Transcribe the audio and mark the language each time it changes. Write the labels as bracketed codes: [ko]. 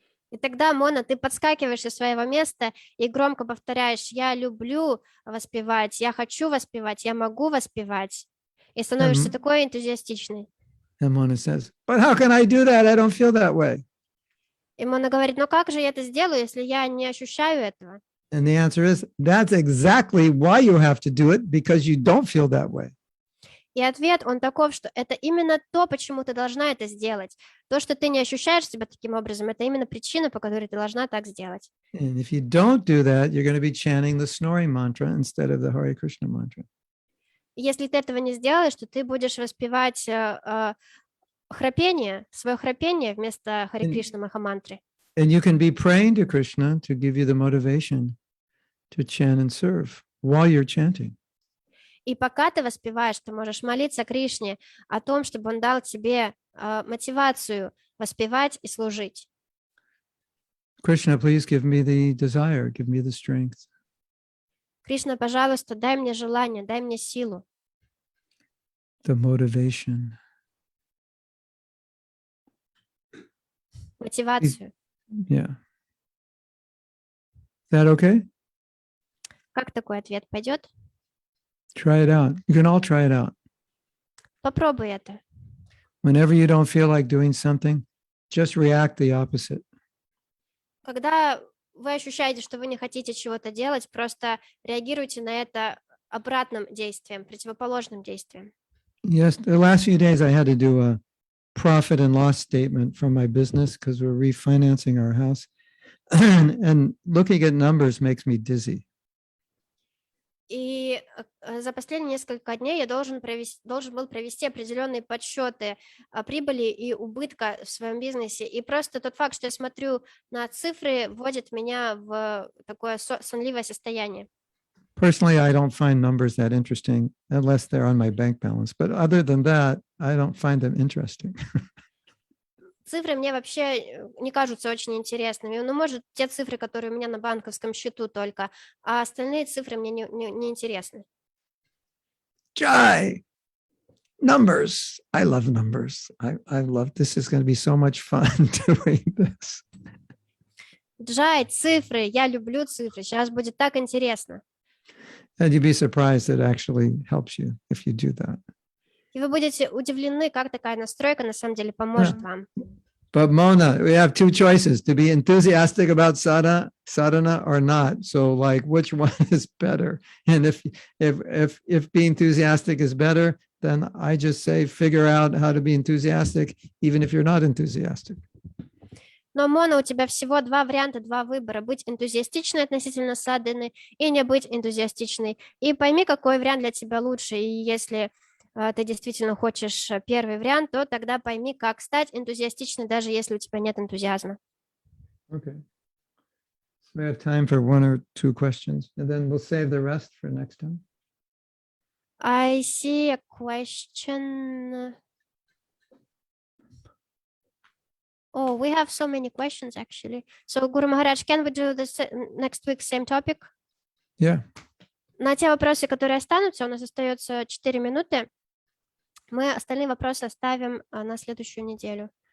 [ru] И тогда, Мона, ты подскакиваешь со своего места и громко повторяешь: я люблю воспевать, я хочу воспевать, я могу воспевать. И становишься такой энтузиастичной. [en] And Mona says, but how can I do that? I don't feel that way. [ru] И Мона говорит: ну как же я это сделаю, если я не ощущаю этого? [en] And the answer is, that's exactly why you have to do it, because you don't feel that way. [ru] И ответ, он таков, что это именно то, почему ты должна это сделать. То, что ты не ощущаешь себя таким образом, это именно причина, по которой ты должна так сделать. [en] And if you don't do that, you're going to be chanting the snoring mantra instead of the Hare Krishna mantra. [ru] Если ты этого не сделаешь, то ты будешь воспевать храпение, свое храпение вместо Харе Кришна Махамантры. [en] And you can be praying to Krishna to give you the motivation to chant and serve while you're chanting. [ru] И пока ты воспеваешь, ты можешь молиться Кришне о том, чтобы он дал тебе мотивацию воспевать и служить. [en] Krishna, please give me the desire, give me the strength, [ru] Кришна, пожалуйста, дай мне желание, дай мне силу, [en] the motivation. [ru] мотивацию. [en] Yeah. Is that okay? [ru] Как такой ответ пойдет? [en] Try it out. You can all try it out. [ru] Попробуй это. [en] Whenever you don't feel like doing something, just react the opposite. [ru] Когда вы ощущаете, что вы не хотите чего-то делать, просто реагируйте на это обратным действием, противоположным действием. [en] Yes, the last few days I had to do a profit and loss statement from my business because we're refinancing our house. And looking at numbers makes me dizzy. [ru] И за последние несколько дней я должен был провести определенные подсчеты прибыли и убытка в своем бизнесе. И просто тот факт, что я смотрю на цифры, вводит меня в такое сонливое состояние. [en] Personally, I don't find numbers that interesting unless they're on my bank balance. But other than that, I don't find them interesting. [ru] Цифры мне вообще не кажутся очень интересными. Ну, может, те цифры, которые у меня на банковском счету только, а остальные цифры мне не интересны. [en] Jai, numbers. I love numbers. I love this. Is going to be so much fun doing this. [ru] Джай, цифры, я люблю цифры. Сейчас будет так интересно. [en] And you'd be surprised it actually helps you if you do that. [ru] И вы будете удивлены, как такая настройка на самом деле поможет вам. [en] But Mona, we have two choices: to be enthusiastic about sadhana or not. So, like, which one is better? And if being enthusiastic is better, then I just say figure out how to be enthusiastic, even if you're not enthusiastic. [ru] Но, Мона, у тебя всего два варианта, два выбора. Быть энтузиастичной относительно садханы и не быть энтузиастичной. И пойми, какой вариант для тебя лучше. И если ты действительно хочешь первый вариант, то тогда пойми, как стать энтузиастичной, даже если у тебя нет энтузиазма. [en] Okay. So we have time for one or two questions, and then we'll save the rest for next time. I see a question. Oh, we have so many questions, actually. So, Guru Maharaj, can we do this next week, same topic? Yeah. [ru] На те вопросы, которые останутся, у нас остается 4 минуты. Мы остальные вопросы оставим на следующую неделю.